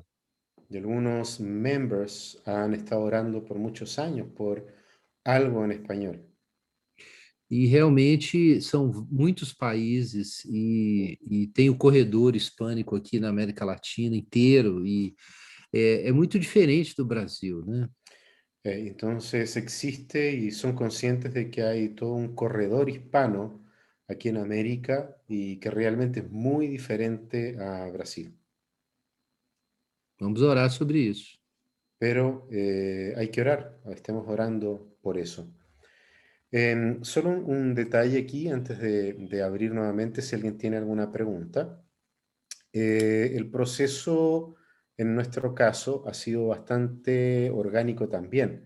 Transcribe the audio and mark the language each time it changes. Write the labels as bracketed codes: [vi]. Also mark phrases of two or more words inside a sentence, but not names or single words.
[es] Y algunos members han estado orando por muchos años por algo en español. [pt] E realmente são muitos países e tem o corredor hispânico aqui na América Latina inteiro e é muito diferente do Brasil, né? [es] Entonces existe y son conscientes de que hay todo un corredor hispano aquí en América y que realmente es muy diferente a Brasil. [pt] Vamos orar sobre isso. [es] Pero hay que orar, estemos orando por eso. Solo un detalle aquí antes de abrir nuevamente si alguien tiene alguna pregunta. El proceso en nuestro caso ha sido bastante orgánico también.